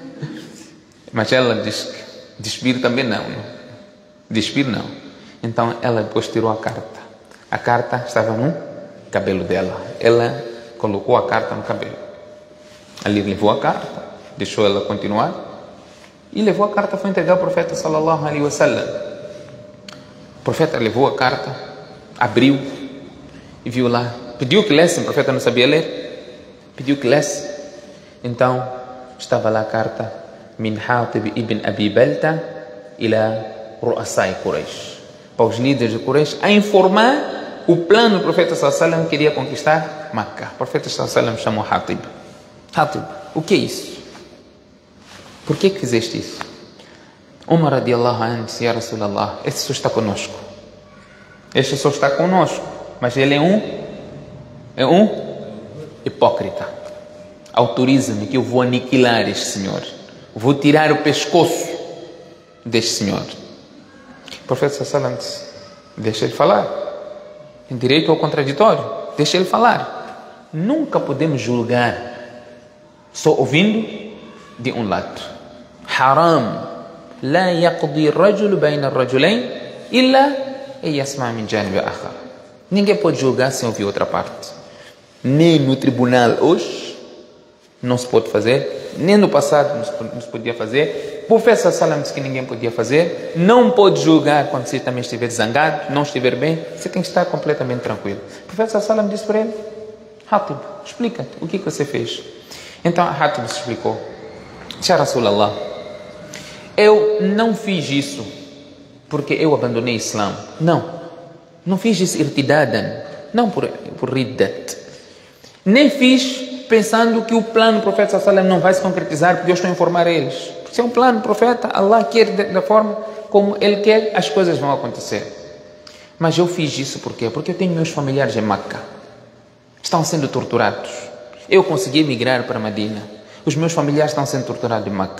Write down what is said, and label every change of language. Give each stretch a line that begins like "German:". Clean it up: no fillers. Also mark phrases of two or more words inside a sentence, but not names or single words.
Portuguese: Mas ela diz que despir também não. Despir não. Então ela depois tirou a carta. A carta estava no cabelo dela. Ela colocou a carta no cabelo. Ali levou a carta, deixou ela continuar e levou a carta, foi entregar ao profeta
Arabic: صلى الله عليه وسلم.
Portuguese: O profeta levou a carta, abriu e viu lá, pediu que lesse, o profeta não sabia ler, pediu que lesse. Então estava lá a carta:
Arabic: من حاطب بن أبي بلتعة إلى رؤساء قريش,
Portuguese: para os líderes de Quraysh, a informar o plano do profeta
Arabic: صلى الله عليه وسلم,
Portuguese: queria conquistar Makkah. O profeta
Arabic: صلى الله عليه وسلم
Portuguese: chamou Hatib. Hatib, o que é isso? Por que fizeste isso? Umar
Arabic: رضي الله عنه
Portuguese: disse:
Arabic: يا رسول الله,
Portuguese: este só está conosco. Este só está conosco, mas ele é um hipócrita. Autoriza-me que eu vou aniquilar este senhor. Vou tirar o pescoço deste senhor. O profeta
Arabic: صلى الله عليه وسلم
Portuguese: disse: deixa ele falar. Tem direito ao contraditório. Deixa ele falar. Nunca podemos julgar só ouvindo de um lado. Haram.
Arabic: لا يقضي رجل بين رجلين إلا يسمع من جانب آخر.
Portuguese: Ninguém pode julgar sem ouvir outra parte. Nem no tribunal hoje não se pode fazer, nem no passado não se podia fazer. O profeta sallam disse que ninguém podia fazer. Não pode julgar quando você também estiver zangado, não estiver bem. Você tem que estar completamente tranquilo. O profeta sallam disse para ele: Hatib, explica-te o que você fez. Então Hatib se explicou:
Arabic: يا رسول الله,
Portuguese: eu não fiz isso porque eu abandonei o Islã. Não fiz isso irtidadan, não por riddat. Nem fiz pensando que o plano do profeta
Arabic: صلى الله عليه وسلم
Portuguese: não vai se concretizar porque eu estou a informar eles. Se é um plano do profeta, Allah quer da forma como Ele quer, as coisas vão acontecer. Mas eu fiz isso por quê? Porque eu tenho meus familiares em Meca. Estão sendo torturados. Eu consegui emigrar para Medina. Os meus familiares estão sendo torturados em Meca.